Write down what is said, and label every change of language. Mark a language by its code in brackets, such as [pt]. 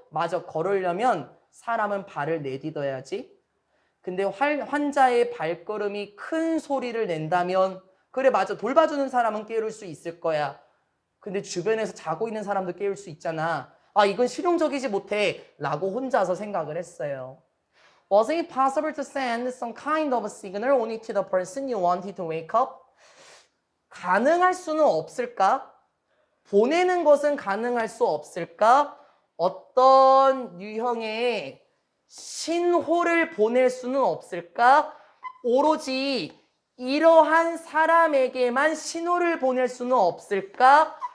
[ko] 맞아, 걸으려면 사람은 발을 내딛어야지. 근데 환자의 발걸음이 큰 소리를 낸다면, 그래 맞아, 돌봐주는 사람은 깨울 수 있을 거야. 근데 주변에서 자고 있는 사람도 깨울 수 있잖아. 아, 이건 실용적이지 못해 라고 혼자서 생각을 했어요. [en] Was it possible to send some kind of signal only to the person you wanted to wake up? [ko] 가능할 수는 없을까? 보내는 것은 가능할 수 없을까? 어떤 유형의 신호를 보낼 수는 없을까? 오로지 이러한 사람에게만 신호를 보낼 수는 없을까?